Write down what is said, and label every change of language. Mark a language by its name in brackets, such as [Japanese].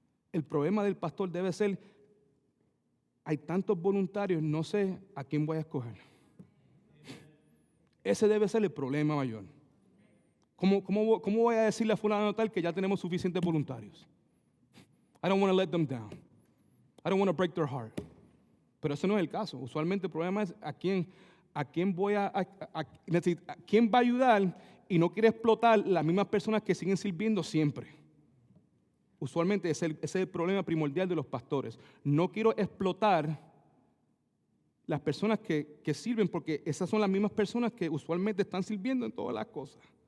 [Spanish] El problema del pastor debe ser, hay tantos voluntarios, no sé a quién voy a escoger. Ese debe ser el problema mayor. ¿Cómo voy a decirle a fulano tal que ya tenemos suficientes voluntarios? [English] I don't want to let them down. I don't want to break their heart. [Spanish] Pero ese no es el caso. Usualmente el problema es a quién va a ayudar y no quiere explotar las mismas personas que siguen sirviendo siempre. Usualmente ese es el problema primordial de los pastores. No quiero explotar las personas que sirven, porque esas son las mismas personas que usualmente están sirviendo en todas las cosas.